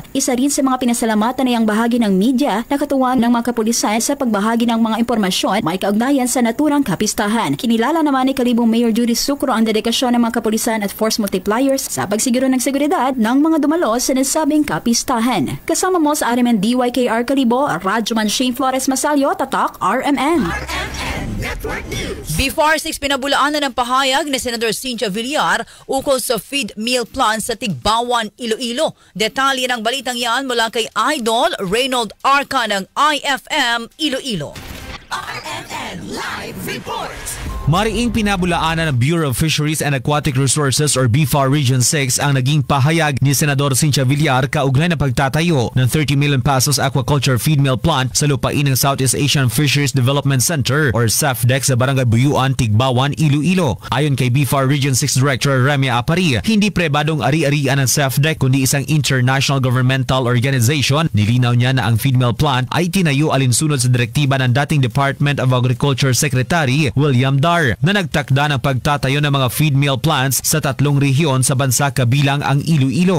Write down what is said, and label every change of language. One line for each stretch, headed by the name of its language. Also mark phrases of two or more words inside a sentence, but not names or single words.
Filipino: Isa rin sa mga pinasalamatan ay ang bahagi ng media na katuwang ng mga kapulisan sa pagbahagi ng mga impormasyon may kaugnayan sa naturang kapistahan. Kinilala naman ni Kalibong Mayor Judy Sucro ang dedikasyon ng mga kapulisan at
English: force multipliers
Filipino: sa pagsiguro ng seguridad ng mga dumalo sa nasabing kapistahan. Kasama mo sa RMN DYKR Kalibo, Radyoman Shane Flores Masalio, Tatak RMN. Before 6, pinabulaan na ng pahayag ni Senator Cynthia Villar ukol sa
English: feed meal plan
Filipino: sa Tigbawan, Iloilo. Detalye ng balitang yan mula kay Idol Reynold Arca ng IFM Iloilo. RMN Live Reports. Mariing pinabulaanan ng Bureau of Fisheries and Aquatic Resources or BFAR Region 6 ang naging pahayag ni Senador Cynthia Villar kaugnay na pagtatayo ng 30 million pesos
English: aquaculture feed mill plant
Filipino: sa lupain ng Southeast Asian Fisheries Development Center or SAFDEC sa Barangay Buyuan, Tigbawan, Iloilo. Ayon kay BFAR Region 6 Director Remia Apari, hindi prebadong ari-arian ng SAFDEC kundi isang
English: international governmental organization.
Filipino: Nilinaw niya na ang
English: feed mill plant
Filipino: ay tinayo alinsunod sa direktiba ng dating Department of Agriculture Secretary William Dar na nagtakda ng pagtatayo ng mga
English: feed mill plants
Filipino: sa 3 rehiyon sa bansa kabilang ang Iloilo.